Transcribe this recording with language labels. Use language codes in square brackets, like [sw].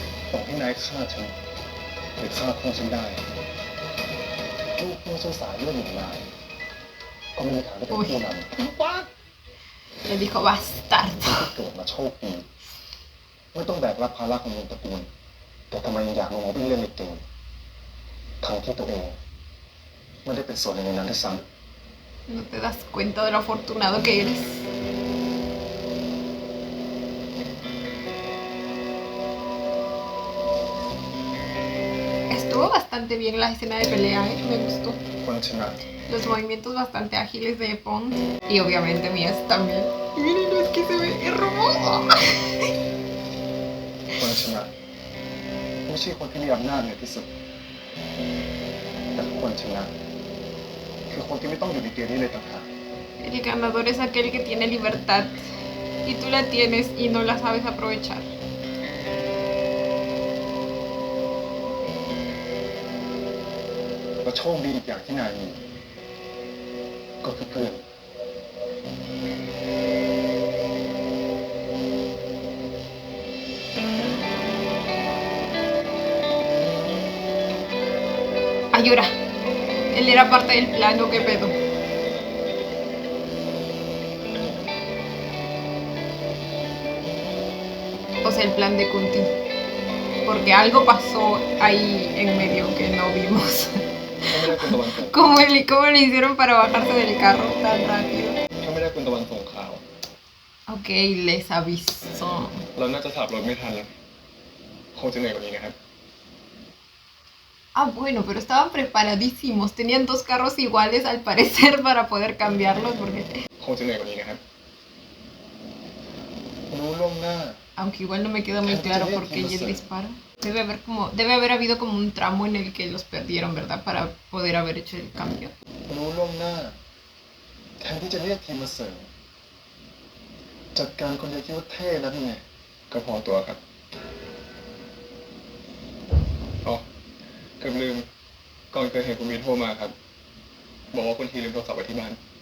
[th] ต่อให้นายฆ่าฉันหรือฆ่าพ่อฉันได้ลูกพ่อฉันสายเลือดหนึ่งนายก็ไม่มีทางได้เป็นผู้นำ ปัก [es] Le dijo bastardo. [th] ที่เกิดมาโชคดีไม่ต้องแบกรับภาระของวงตระกูลแต่ทำไมยังอยากลงมาวิ่งเล่นในเกมทั้งที่ตัวเองไม่ได้เป็นส่วนหนึ่งในนั้นด้วยซ้ำ [es] No te das cuenta de lo afortunado que eres. Estuvo bastante bien la escena de pelea, me gustó. [th] คนชนะ [es] Los movimientos bastante ágiles de Pond. Y obviamente mías también. Y miren, es que se ve hermoso. [th] คนชนะไม่ใช่คนที่มีอำนาจเหนือที่สุดแต่คนชนะคือคนที่ไม่ต้องอยู่ในเกมนี้เลยต่างหาก [es] El ganador es aquel que tiene libertad. Y tú la tienes y no la sabes aprovechar. [th] และโชคดีอีกอย่างที่นายมีก็คือเพื่อน [es] Ayura. Él era parte del plan, ¿o qué pedo? O sea, el plan de Kunti. Porque algo pasó ahí en medio que no vimos. [th] ถ้าไม่ได้คุณตะวันส่ง [es] ¿Cómo le hicieron para bajarse del carro tan rápido? [th] ถ้าไม่ได้คุณตะวันส่งข่าว [es] Ok, les aviso. [th] เราน่าจะขับรถไม่ทันแล้วคงจะเหนื่อยกว่านี้นะครับ [es] Ah, bueno, pero estaban preparadísimos. Tenían dos carros iguales al parecer para poder cambiarlos porque... [th] คงจะเหนื่อยกว่านี้นะครับรู้ล่วงหน้า [es] Aunque igual no me queda muy claro por qué ella dispara. Debe haber habido como un tramo en el que los perdieron, ¿verdad? Para poder haber hecho el cambio. [th] รู้ล่วงหน้าแทนที่จะเรียกทีมมาเสริมจัดการคนเดียวคิดว่าเท่แล้วนี่ไงก็พอตัวครับอ๋อเกือบลืมก่อนเกิดเหตุคุณมีโทรมาครับบอกว่าคุณทีลืมโทรศัพท์ไว้ที่บ้าน